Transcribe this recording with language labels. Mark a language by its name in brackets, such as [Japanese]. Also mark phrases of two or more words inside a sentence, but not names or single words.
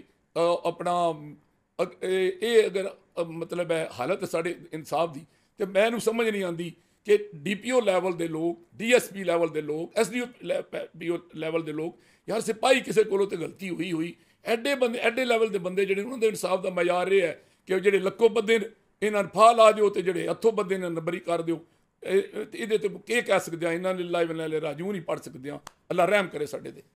[Punjabi] ਆਪਣਾ ਇਹ ਅਗਰ ਮਤਲਬ ਹੈ ਹਾਲਤ ਸਾਡੇ ਇਨਸਾਫ ਦੀ ਤੇ ਮੈਨੂੰ ਸਮਝ ਨਹੀਂ ਆਉਂਦੀ ਕਿ [English] DPO level [Punjabi] ਦੇ ਲੋਕ, [English] DSP level [Punjabi] ਦੇ ਲੋਕ, [English] SDO level [Punjabi] ਦੇ ਲੋਕ ਯਾਰ ਸਿਪਾਹੀ ਕਿਸੇ ਕੋਲੋਂ ਤੇ ਗਲਤੀ ਹੋਈ ਐਡੇ ਬੰਦੇ ਐਡੇ ਲੈਵਲ ਦੇ ਬੰਦੇ ਜਿਹੜੇ ਉਹਨਾਂ ਦੇ ਇਨਸਾਫ ਦਾ ਮਿਆਰ ਇਹ ਹੈ ਕਿ ਜਿਹੜੇ ਲੱਖੋਂ ਬੰਦੇ ਇਹਨਾਂ ਨੂੰ ਫਾਹ ਲਾ ਦਿਓ ਤੇ ਜਿਹੜੇ ਹੱਥੋਂ ਬੰਦੇ ਨੇ ਨੰਬਰੀ ਕਰ ਦਿਓ। ਇਹਦੇ ਤੇ ਕੀ ਕਹਿ ਸਕਦੇ ਹਾਂ, [Arabic] إنا لله وإنا إليه راجعون [Punjabi] ਹੀ ਪੜ੍ਹ ਸਕਦੇ ਹਾਂ। ਅੱਲਾ ਰਹਿਮ ਕਰੇ ਸਾਡੇ ਤੇ।